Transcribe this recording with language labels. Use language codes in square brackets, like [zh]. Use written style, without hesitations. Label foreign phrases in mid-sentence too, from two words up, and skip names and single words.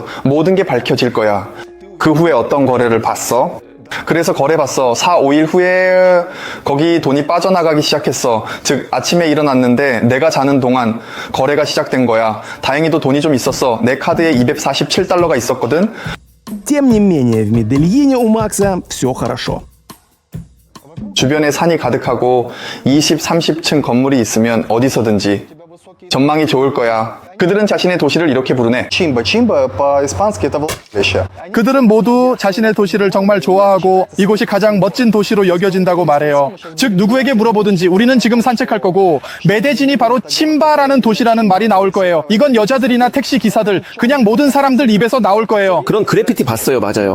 [ko] 모든 게 밝혀질 거야. 그 후에 어떤 거래를 봤어? 그래서 거래봤어. 4, 5일 후에 거기 돈이 빠져나가기 시작했어. 즉 아침에 일어났는데 내가 자는 동안 거래가 시작된 거야. 다행히도 돈이 좀 있었어. 내 카드에 $247가 있었거든. [ru] Тем не менее, в Медельине у Макса все хорошо. [ko] 주변에 산이 가득하고 20, 30층 건물이 있으면 어디서든지 전망이 좋을 거야. 그들은 자신의 도시를 이렇게 부르네. [ru] Chimba. Chimba по-испански это влагалище. [ko] 그들은 모두 자신의 도시를 정말 좋아하고 이곳이 가장 멋진 도시로 여겨진다고 말해요. 즉 누구에게 물어보든지 우리는 지금 산책할 거고 메데진이 바로 침바라는 도시라는 말이 나올 거예요. 이건 여자들이나 택시 기사들 그냥 모든 사람들 입에서 나올 거예요. 그런 그래피티 봤어요. 맞아요.